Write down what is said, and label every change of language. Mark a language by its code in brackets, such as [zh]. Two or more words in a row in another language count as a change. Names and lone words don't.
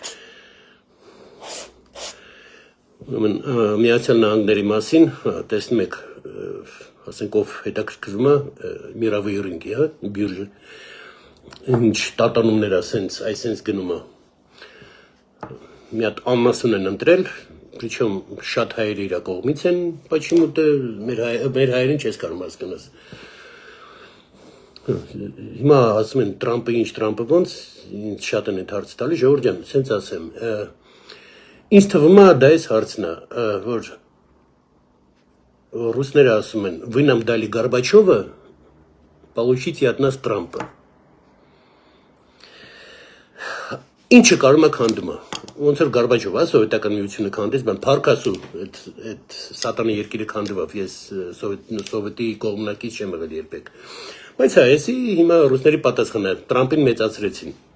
[hy] Միացյալ Նահանգների մասին, տեսնում եք, ասենք ով հետաքրքրվում է [ru] мирового ринга, [hy] հա, բյուրժը, ինչ տատանումներ ասենց, այսենց գնում է, մի հատ ամասուն են ընտրել, Причем շատ հայերը իր կողմից են, почему-то մեր հայերին չես կարող հասկանաս։ Հիմա ասում են Տրամպը ինչ Տրամպը ոնց ինձ շատ են այդ հարցը տալի Ժողովուրդ ջան, սենց ասեմ։ Ինձ թվում է դա էս հարցն է, որ ռուսները ասում են [ru] «Вы нам дали Горбачёва, получите от нас Трампа»։ [hy] Ինչը կարում է քանդում է։ Ոնց որ Գորբաչովը, սովետական միությունը քանդեց, բան Փարքասու այդ սատանի երկիրը քանդվավ, ես սովետի կողմնակից չեմ եղել երբեք։ Բայց այսի հիմա ռուսների պատասխանը Տրամպին մեծացրեցին։